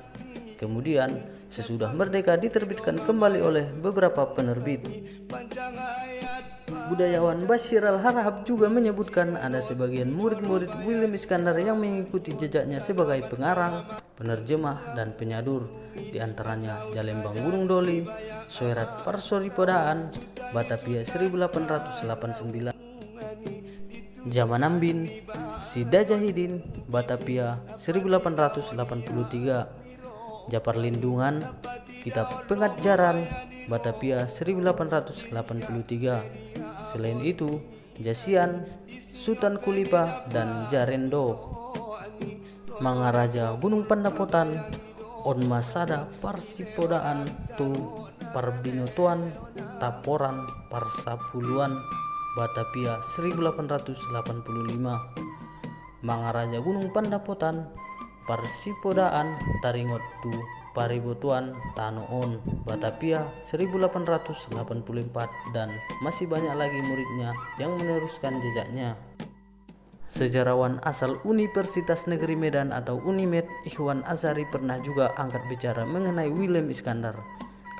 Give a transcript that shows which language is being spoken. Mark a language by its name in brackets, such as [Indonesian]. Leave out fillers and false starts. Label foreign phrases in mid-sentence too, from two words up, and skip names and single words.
[Indonesian] Kemudian, sesudah merdeka diterbitkan kembali oleh beberapa penerbit. Budayawan Bashir Al-Harahap juga menyebutkan ada sebagian murid-murid William Iskandar yang mengikuti jejaknya sebagai pengarang, penerjemah, dan penyadur, di antaranya Jalembang Gunung Doli, Soerat Parsoripodaan, Batavia 1889, Jamanambin, Sida Jahidin, Batavia 1883, Japar Lindungan, Kitab Pengajaran, Batavia 1883. Selain itu, Jasian, Sultan Kulipa, dan Jarendo. Mangaraja Gunung Pandapotan, Onmasada Parsipodaan, Tu Parbinotuan, Taporan, Parsapuluan, Batavia 1885. Mangaraja Gunung Pandapotan, Parsipodaan, Taringot Tu Paribotuan, Tanoon, Batavia 1884, dan masih banyak lagi muridnya yang meneruskan jejaknya. Sejarawan asal Universitas Negeri Medan atau Unimed, Ikhwan Azhari pernah juga angkat bicara mengenai William Iskandar.